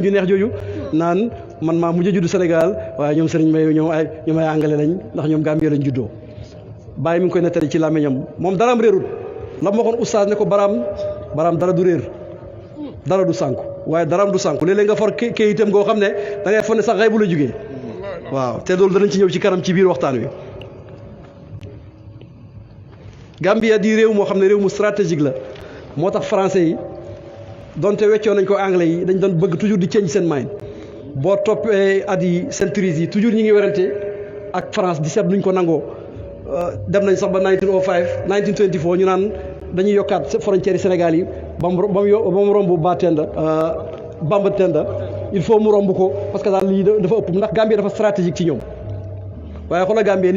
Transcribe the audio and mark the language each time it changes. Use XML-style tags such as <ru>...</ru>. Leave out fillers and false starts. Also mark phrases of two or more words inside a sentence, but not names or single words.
<wo>ju neex jooju naan man maa mujj a juddu Sénégal waaye ñoom sëriñ May ñoom ay angale lañ ndax ñoom Gambia lañ juddoo bàyyi mi ngi koy nettali ci làmmiñam moom daraam réerut la ma waxoon oustaz ne ko baraam dara du réer dara du sànku waaye daraam du sànku léeg-léeg nga for kayitam goo xam ne da ngay foog ne sax xay bu la jógee waaw te loolu danañ ci ñëw ci kanam ci biir waxtaan wi Gambia di réew moo xam ne réew mu stratégique la moo tax français yi donte weccoo nañ ko anglais yi dañ doon bëgg toujours di change seen mind boo toppee at yi centuries yi toujours ñi ngi werante ak France di seet nuñ ko nangoo dem nañ sax ba 1905 1924 ñu naan dañuy yokkaat frontières yi Sénégal yi ba mu romb Bamba Tenda</wo> <fr>il faut</fr> <wo>mu romb ko</wo> <fr>parce que</fr> <wo>daal lii dafa ëpp ndax Gambie dafa stratégique ci ñoom waaye xoolal Gambie ni</wo>